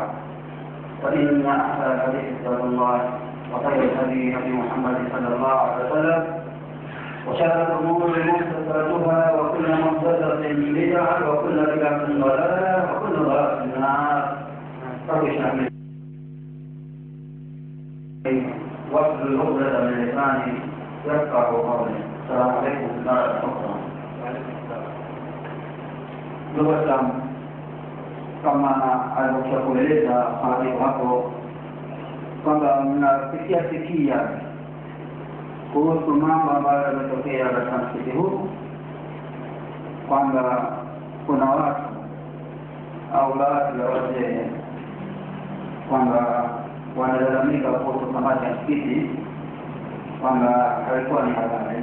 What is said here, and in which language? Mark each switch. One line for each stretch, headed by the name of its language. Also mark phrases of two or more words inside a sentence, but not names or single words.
Arabic: فإن أحسن الحديث كتاب الله وخير الهدي هدي محمد صلى الله عليه وسلم وشر الأمور محدثاتها وكل محدثة بدعة وكل بدعة ضلالة وكل ضلالة في النار. رب اشرح لي واحلل عقدة من لساني يفقهوا قولي. السلام عليكم ورحمة الله وبركاته.
Swahili: Ndugu Waislamu, kama alivyokueleza hapo hapo kwamba mnasikia kuhusu mambo ambayo yametokea katika msikiti huu, kwamba kuna watu au baadhi ya wazee kwamba wanalalamika kuhusu kamati ya msikiti kwamba haikuwa ni halali.